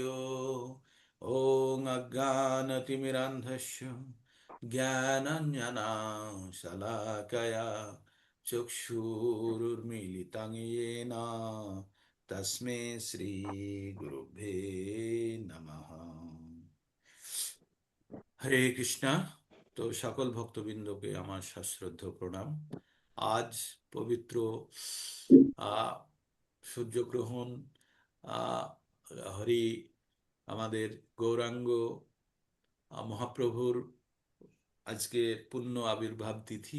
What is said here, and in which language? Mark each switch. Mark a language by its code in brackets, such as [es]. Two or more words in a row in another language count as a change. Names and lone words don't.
[sa] ओम अज्ञानतिमिरान्धस्य ज्ञानाञ्जनशलाकया चक्षुरुर्मीलितं येन तस्मै श्रीगुरुभ्ये नमः। [bn] হরে কৃষ্ণা। তো সকল ভক্তবৃন্দকে আমার সশ্রদ্ধ প্রণাম। আজ পবিত্র আহ সূর্যগ্রহণ, আহ হরি আমাদের গৌরাঙ্গ মহাপ্রভুর আজকে পূর্ণ আবির্ভাব তিথি।